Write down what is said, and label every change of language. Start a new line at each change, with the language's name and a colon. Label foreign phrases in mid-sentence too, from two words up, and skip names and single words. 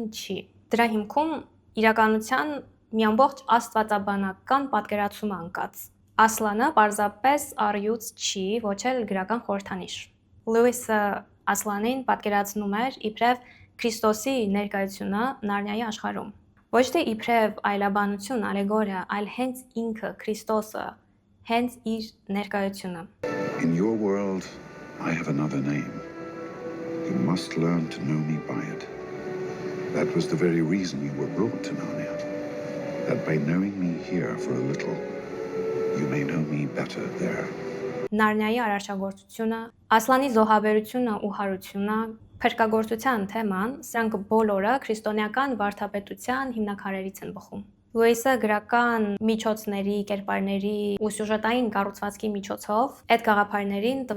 Armenian: չի։ Դրա հիմքում իրականության մի ամբողջ աստվածաբանական պատկերացում անկած։ Ասլանը պարզապես առյուծ չի, ոչ էլ գրական խորհրդանիշ։ Լուիսը Ասլանին պատկերացնում էր իբրև Քրիստոսի ներկայությունը Նարնիայի աշխարհում։ Ոչ թե իբրև այլաբանություն, ալեգորիա, այլ հենց ինքը Քրիստոսը, հենց իր ներկայությունը։
English: In your world, I have another name. You must learn to know me by it. That was the very reason you were brought to Narnia. That by knowing me here for a little, you may know me better there.
Armenian: Նարնիայի արարչագործությունը, Ասլանի զոհաբերությունը ու հարությունը, փրկագործության թեման, սրանք բոլորը քրիստոնեական վարդապետության հիմնաքարերից են բխում։ Լուիսը գրական միջոցների, կերպարների ու սյուժետային կառուցվածքի միջոցով այդ գաղափարներին տվել